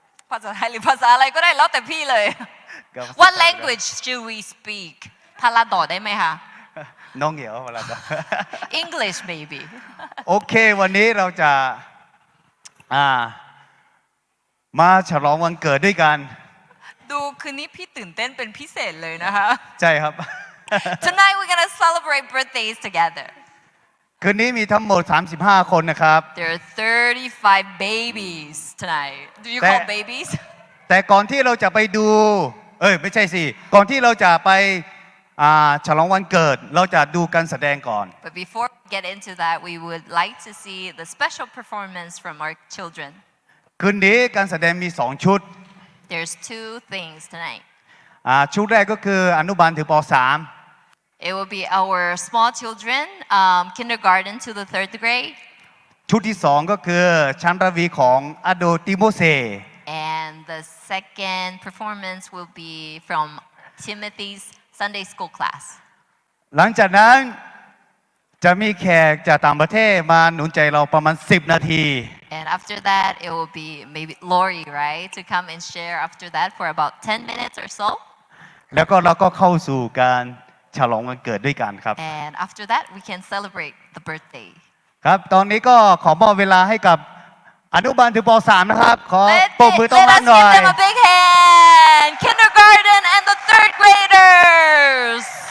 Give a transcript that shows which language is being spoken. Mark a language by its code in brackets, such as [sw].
[th] ภาษาไทยหรือภาษาอะไรก็ได้แล้วแต่พี่เลย [en] What language should we speak [th] พาราดอได้ไหมคะ น้องเหี่ยวเวลาจะ [en] English maybe [th] โอเควันนี้เราจะมาฉลองวันเกิดด้วยกัน ดูคืนนี้พี่ตื่นเต้นเป็นพิเศษเลยนะคะ ใช่ครับ [en] Tonight we're gonna celebrate birthdays together. [th] คืนนี้มีทั้งหมด 35 คนนะครับ [en] There are 35 babies tonight. Do you call babies? [th] แต่ก่อนที่เราจะไปดูไม่ใช่สิก่อนที่เราจะไปฉลองวันเกิดเราจะดูการแสดงก่อน [en] But before we get into that, we would like to see the special performance from our children. [th] คืนนี้การแสดงมี2ชุด [en] There's two things tonight. [th] ชุดแรกก็คืออนุบาลถึงป [en] It will be our small children, kindergarten to the 3rd grade. [th] 3ชุดที่2ก็คือชั้นระวีของอโดติโมเซ [en] And the second performance will be from Timothy's Sunday school class. [th] หลังจากนั้นจะมีแขกจากต่างประเทศมาหนุนใจเราประมาณ10 นาที [en] And after that, it will be maybe Lori, right, to come and share after that for about 10 minutes or so. [th] แล้วก็เราก็เข้าสู่การฉลองวันเกิดด้วยกันครับ [en] And after that, we can celebrate the birthday. [th] ครับตอนนี้ก็ขอมอบเวลาให้กับอนุบาลถึงป .3 นะครับ ขอปรบมือต้อน [en] Let [th] รับ [en] us [th] หน่อย [en] give them a big hand. Kindergarten and the 3rd graders.